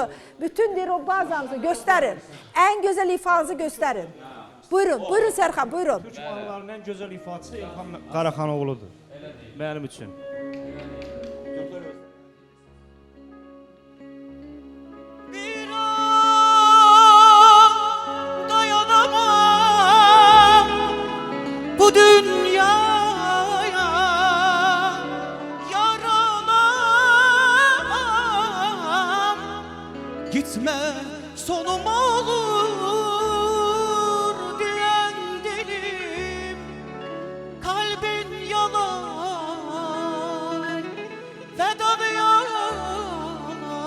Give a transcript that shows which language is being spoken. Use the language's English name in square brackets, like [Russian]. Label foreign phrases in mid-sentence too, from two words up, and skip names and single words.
[Azerbaijani] Bütün bazamızı göstərin. Ən gözəl ifanızı göstərin. Buyurun, buyurun Sərxan, buyurun. Türk mahnılarının ən gözəl ifaçısı İlham Qaraxanoğludur. Mənim üçün. [Turkish] Bir an dayanamam bu dünyaya, yaralanam. Gitme sonum olur diyen dilim, kalbin yalan, vedan yalan.